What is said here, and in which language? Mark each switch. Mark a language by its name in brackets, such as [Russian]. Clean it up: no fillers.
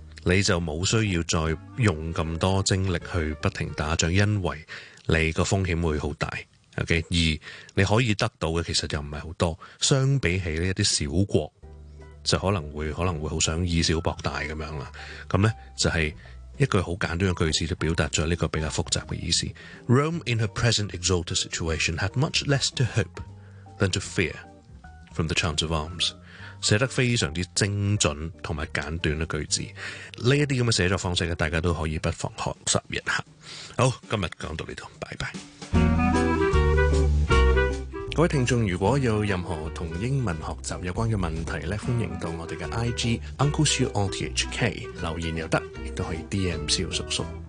[Cantonese] 你就冇需要再用咁多精力去不停打仗，因为你个风险会好大。 OK， 而你可以得到嘅其实又唔系好多，相比起呢一啲小国，就可能会好想以小博大咁样啦。咁咧就系、是、一句好简单嘅句子，就表达咗呢个比较复杂嘅意思。 [English] Rome in her present exalted situation had much less to hope than to fear from the chance of arms。 [Cantonese] 寫得非常之精准同埋简短嘅句子，呢一啲咁嘅写作方式大家都可以不妨学习一下。好，今日讲到呢度，拜拜。各位听众，如果有任何同英文学习有关嘅问题咧，欢迎到我哋嘅 IG Uncle Xiu on THK 留言又得，亦都可以 DM 萧叔叔。